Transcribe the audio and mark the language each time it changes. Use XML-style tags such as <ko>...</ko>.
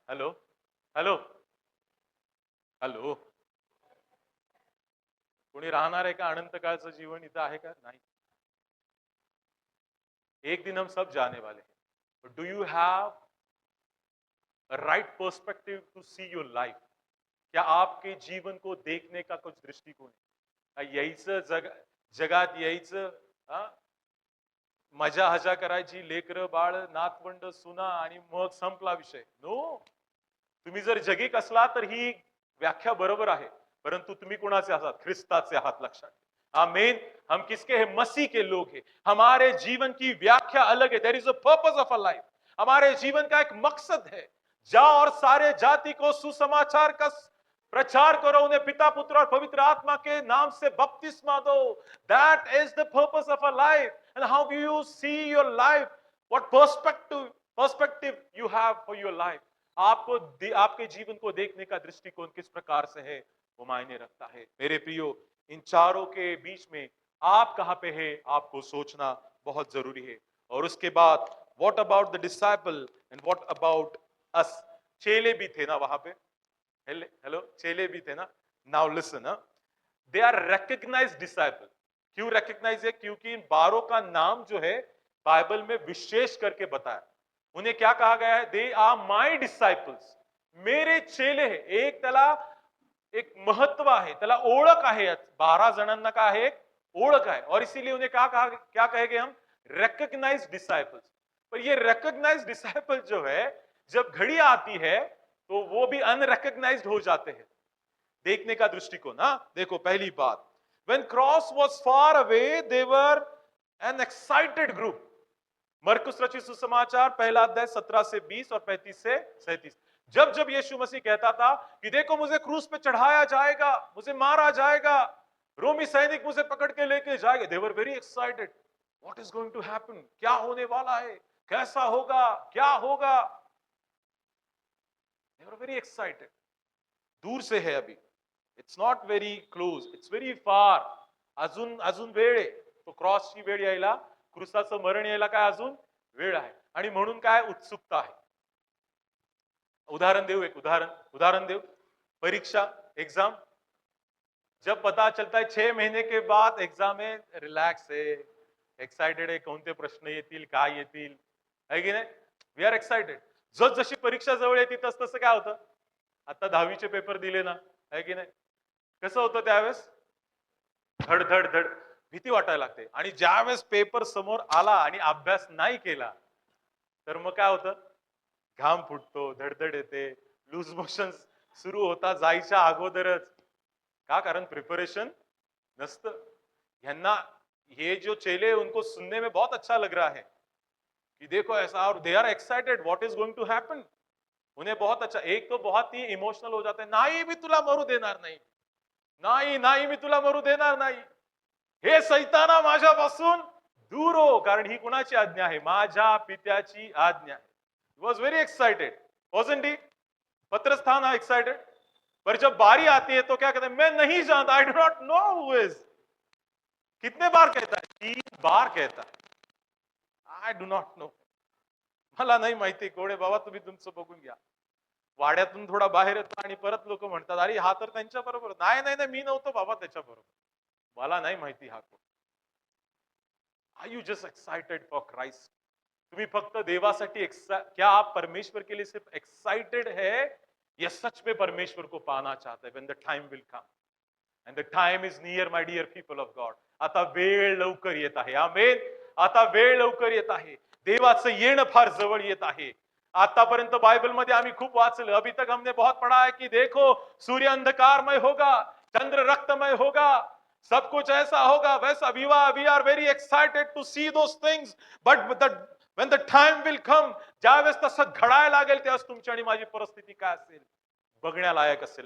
<mr>Hello hello hello, कोणी राहणार आहे का, अनंत काळचं जीवन इथं आहे का, नाही।</mr> <hi>एक दिन हम सब जाने वाले हैं।</hi> <en>Do you have right perspective to see your life.</en> <hi>क्या आपके जीवन को देखने का कुछ दृष्टिकोन है,</hi> <mr>यायचं जगात यायचं, मजा हजा करायची, लेकर बाळ नातवंड सुना आणि मग संपला विषय, नो। तुम्ही जर जगिक असला तर ही व्याख्या बरोबर आहे, परंतु तुम्ही कोणाचे आहात, ख्रिस्ताचे आहात, लक्षात। आमीन।</mr> <hi>हम किसके हैं, मसीह के लोग हैं। हमारे जीवन की व्याख्या अलग है।</hi> <en>There is a purpose of a life.</en> <hi>हमारे जीवन का एक मकसद है, जाओ और सारे जाति को सुसमाचार का प्रचार करो, उन्हें पिता पुत्र और पवित्र आत्मा के नाम से बपतिस्मा दो।</hi> <en>That is the purpose of a life. And how do you see your life, what perspective you have for your life.</en> <hi>आपको आपके जीवन को देखने का दृष्टिकोण किस प्रकार से है, वो मायने रखता है। मेरे प्रियो, इन चारों के बीच में आप कहां पे है, आपको सोचना बहुत जरूरी है। और उसके बाद</hi> <en>What about the disciple and what about us.</en> <hi>चेले भी थे ना वहां पे, हेलो, चेले भी थे ना।</hi> <en>Now listen, they are recognised disciple.</en> <hi>क्यों रिकग्नाइज है, क्योंकि इन 12 का नाम जो है बाइबल में विशेष करके बताया। उन्हें क्या कहा गया है,</hi> <en>they are my disciples,</en> <hi>मेरे चेले हैं।</hi> <mr>एक त्याला एक महत्व आहे, त्याला ओळख आहे। 12 जणांना काय आहे, एक ओळख आहे,</mr> <hi>और इसीलिए उन्हें क्या कहेंगे हम,</hi> <mr>रिकग्नाइज्ड डिसाइपल्स।</mr> <hi>पर ये रिकग्नाइज्ड डिसाइपल जो है, जब घड़ी आती है तो वो भी अनरिकग्नाइज्ड हो जाते हैं। देखने का दृष्टिकोण, देखो पहली बात,</hi> <en>when cross was far away they were an excited group।</en> <hi>मरकुस रचित सुसमाचार पहला अध्याय 17 से 20 और 35 से 37। जब जब यीशु मसीह कहता था कि देखो मुझे क्रूस पे चढ़ाया जाएगा, मुझे मारा जाएगा, रोमी सैनिक मुझे पकड़ के लेके जाएंगे,</hi> <en>they were very excited। what is going to happen,</en> <hi>क्या होने वाला है, कैसा होगा, क्या होगा,</hi> <en>they were very excited।</en> <hi>दूर से है अभी,</hi> <en>It's not very close, it's very far.</en> <mr>अजून अजून वेळ आहे, तो क्रॉसची वेळ यायला, क्रूसाचं मरण यायला काय अजून वेळ आहे। आणि म्हणून काय उत्सुकता आहे। उदाहरण देऊ, एक उदाहरण देऊ, परीक्षा, एग्जाम।</mr> <hi>जब पता चलता है 6 महीने के बाद एग्जाम है, रिलैक्स है, एक्साइटेड</hi> <mr>आहे, कोणते प्रश्न येतील, काय येतील,</mr> <hi>है की नाही,</hi> <en>We are excited.</en> <mr>जस जशी परीक्षा जवळ येते तस तसं काय होतं, आता 10वीचे पेपर दिले ना, है की नाही, कसं होतं त्यावेळेस? धड धड धड भीती वाटायला लागते. आणि ज्यावेळेस पेपर समोर आला आणि अभ्यास नाही केला, तर मग काय होतं? घाम फुटतो, धडधड येते, लूज मोशन सुरू होता जायच्या अगोदरच. का? कारण प्रिपरेशन नसतं.</mr> <hi>ह्यांना ये जो चेले हैं, उनको सुनने में बहुत अच्छा लग रहा है कि देखो ऐसा, और</hi> <en>They are excited what is going to happen.</en> <hi>उन्हें बहुत अच्छा, एक तो बहुत ही इमोशनल हो जाते हैं,</hi> <mr>नाही मी तुला मरू देणार नाही, नाही नाही मी तुला मरू देणार नाही, हे सैताना माझ्यापासून दूर हो. कारण ही कुणाची आज्ञा आहे? माझ्या पित्याची आज्ञा आहे.</mr> <en>Was very excited, wasn't he?</en> <hi>पत्रस था ना एक्साइटेड? पर जब बारी आती है तो क्या कहते हैं? मैं नहीं जानता,</hi> <en>I do not know who is.</en> <hi>कितने बार कहता है? 3 बार कहता है,</hi> <en>I do not know.</en> <mr>मला नाही माहिती कोण आहे बाबा, तुम्ही तुमचं बघून घ्या. वाड्यातून थोडा बाहेर येतो आणि परत लोक म्हणतात, अरे हा तर त्यांच्या बरोबर. नाही नाही नाही, मी नव्हतो बाबा त्याच्या बरोबर, मला नाही माहिती हा कोण.</mr> <en>Are you just excited for Christ?</en> <mr>तुम्ही फक्त देवासाठी</mr> <hi>क्या आप परमेश्वर के लिए सिर्फ एक्साइटेड है, या सच में परमेश्वर को पाना चाहते हैं?</hi> <en>When the time will come, and the time is near, my dear people of God.</en> <mr>आता वेळ लवकर येत आहे. आमेन. आता वेळ लवकर येत आहे. देवाचं येणं फार जवळ येत आहे. आतापर्यंत बाइबल मध्ये आम्ही खूप वाचलं.</mr> <hi>अभी तक हमने बहुत पढ़ा है कि देखो सूर्य अंधकारमय होगा, चंद्र रक्तमय होगा, सब कुछ ऐसा होगा वैसा.</hi> <en>we are very excited to see those things, but when the time will come,</en> <mr>ज्यावेळेस तसं घडायला लागेल, त्यावेळेस तुमची आणि माझी परिस्थिती काय असेल बघण्यालायक असेल.</mr>